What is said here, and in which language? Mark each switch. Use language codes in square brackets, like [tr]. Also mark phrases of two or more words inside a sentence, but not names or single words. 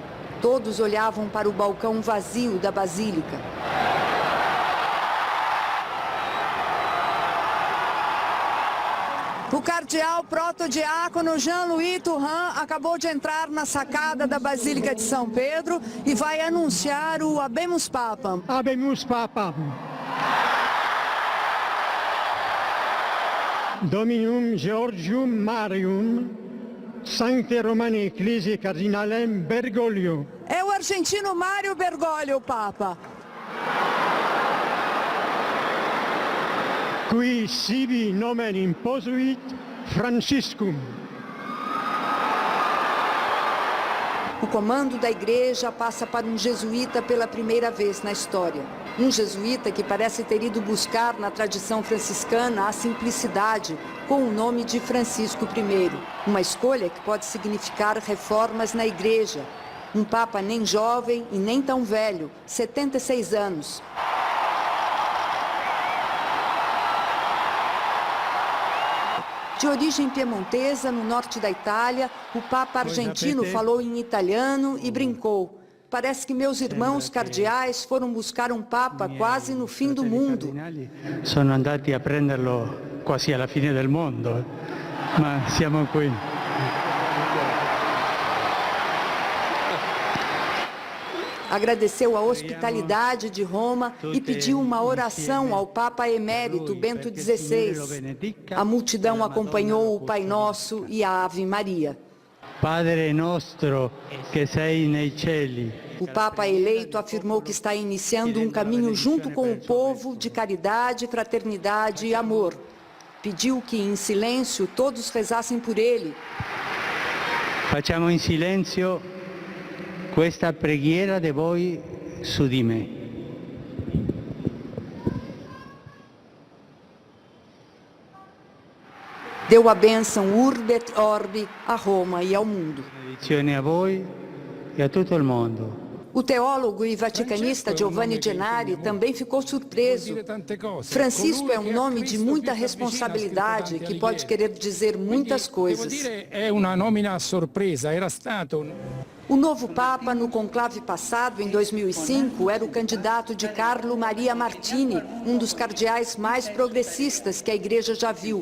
[pt] Todos olhavam para o balcão vazio da Basílica. O cardeal protodiácono Jean-Louis Thuram acabou de entrar na sacada da Basílica de São Pedro e vai anunciar o [la] Habemus Papam. Habemus Papa. Dominum Georgium Marium, Sancte Romani Ecclesiae Cardinalem Bergoglio. [pt] É o argentino Mário Bergoglio, Papa. [la] Qui sibi nomen imposuit Franciscum. [pt] O comando da igreja passa para um jesuíta pela primeira vez na história. Um jesuíta que parece ter ido buscar na tradição franciscana a simplicidade com o nome de Francisco I. Uma escolha que pode significar reformas na igreja. Um papa nem jovem e nem tão velho, 76 anos. De origem piemontesa, no norte da Itália, o Papa argentino falou em italiano e brincou. Parece que meus irmãos cardeais foram buscar um Papa quase no fim do mundo. [it] Sono andati a prenderlo quasi alla fine del mondo, ma siamo qui. [pt] Agradeceu a hospitalidade de Roma e pediu uma oração ao Papa Emérito Bento XVI. A multidão acompanhou o Pai Nosso e a Ave Maria. [it] Padre nostro che sei nei cieli. [pt] O Papa eleito afirmou que está iniciando um caminho junto com o povo de caridade, fraternidade e amor. Pediu que, em silêncio, todos rezassem por ele. [it] Facciamo in silenzio questa preghiera di voi su di me. [pt] Deu a bênção [la] Urbi et Orbi [pt] a Roma e ao mundo. [it] Benedizione a voi e a tutto il mondo. [pt] O teólogo e vaticanista Giovanni Gennari também ficou surpreso. Francisco é um nome de muita responsabilidade que pode querer dizer muitas coisas. É uma nomina surpresa, [it] era stato. [pt] O novo Papa, no conclave passado, em 2005, era o candidato de Carlo Maria Martini, um dos cardeais mais progressistas que a Igreja já viu.